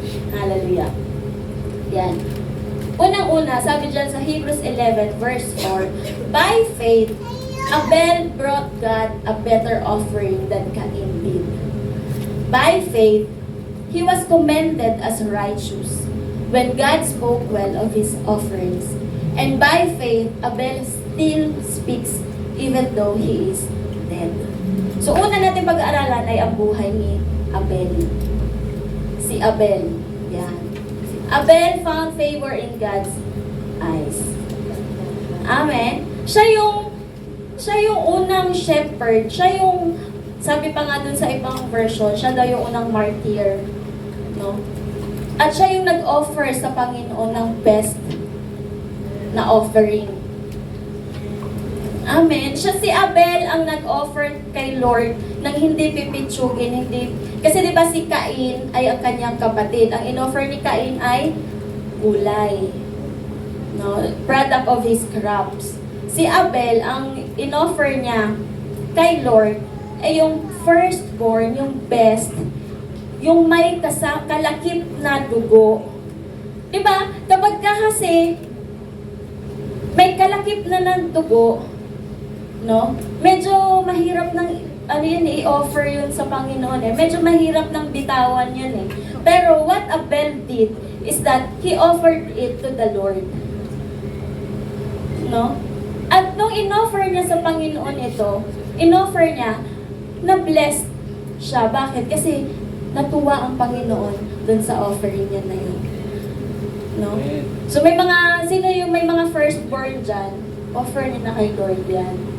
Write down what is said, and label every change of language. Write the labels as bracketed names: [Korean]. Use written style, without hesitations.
[English] Hallelujah. Yan. [Filipino] Unang-una, sabi dyan sa [English] Hebrews 11 verse 4, by faith, Abel brought God a better offering than Cain did. By faith, he was commended as righteous when God spoke well of his offerings. And by faith, Abel still speaks even though he is dead. [Filipino] So una natin pag-aaralan ay ang buhay ni Abel. Si Abel. Yan. [English] Abel found favor in God's eyes. [Filipino] Amen. Siya yung unang shepherd. Siya yung, sabi pa nga dun sa ibang version, siya daw yung unang martyr. No? At siya yung nag-offer sa Panginoon ng best na offering. Amen. Siya si Abel ang nag-offer kay Lord nang hindi pipitsugin, hindi. Kasi di ba si Cain ay ang kanyang kapatid. Ang in-offer ni Cain ay gulay. No, [English] product of his crops. [Filipino] Si Abel, ang in-offer niya kay Lord ay yung firstborn, yung best, yung may kalakip na dugo. Di ba? Kapag kasi may kalakip na ng dugo, no? medyo mahirap ng ano yun, i-offer yun sa Panginoon eh. Medyo mahirap ng bitawan yun eh. [English] Pero what Abel did is that he offered it to the Lord. [Filipino] No? At nung in-offer niya sa Panginoon ito, in-offer niya, na-blessed siya. Bakit? Kasi natuwa ang Panginoon dun sa offering niya na yun. No? So may mga, sino yung may mga firstborn dyan, offer niya na kay Lord yan.